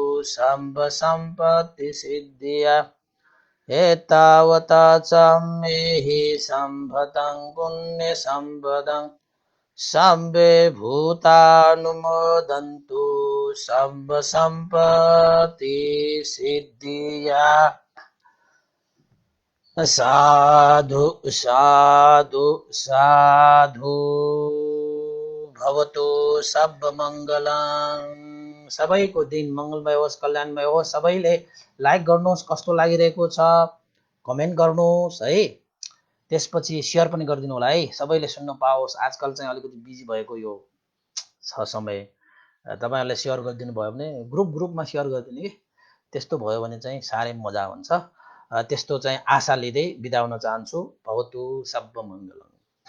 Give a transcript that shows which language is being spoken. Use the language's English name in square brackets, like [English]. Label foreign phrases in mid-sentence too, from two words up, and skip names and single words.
[Sanskrit] सर्वसम्पत्तिसिद्धिया एतावता चाम्मेहि सम्पदं पुण्यसम्पदं सर्वे भूतानुमोदन्तु सर्वसम्पत्तिसिद्धिया साधु साधु साधु भवतु सर्वमङ्गलं। [Nepali] सबैको दिन मङ्गलमय होस्, कल्याणमय होस्। सबैले लाइक गर्नुहोस्, कस्तो लागिरहेको छ कमेन्ट गर्नुहोस् है, त्यसपछि सेयर पनि गरिदिनु होला है, सबैले सुन्न पाओस्। आजकल चाहिँ अलिकति बिजी भएको यो छ समय, तपाईँहरूले सेयर गरिदिनु भयो भने ग्रुपमा सेयर गरिदिनु कि, त्यस्तो भयो भने चाहिँ साह्रै मजा हुन्छ। त्यस्तो चाहिँ आशा लिँदै बिदा हुन चाहन्छु। [Sanskrit] भवतु सर्वमङ्गलम्।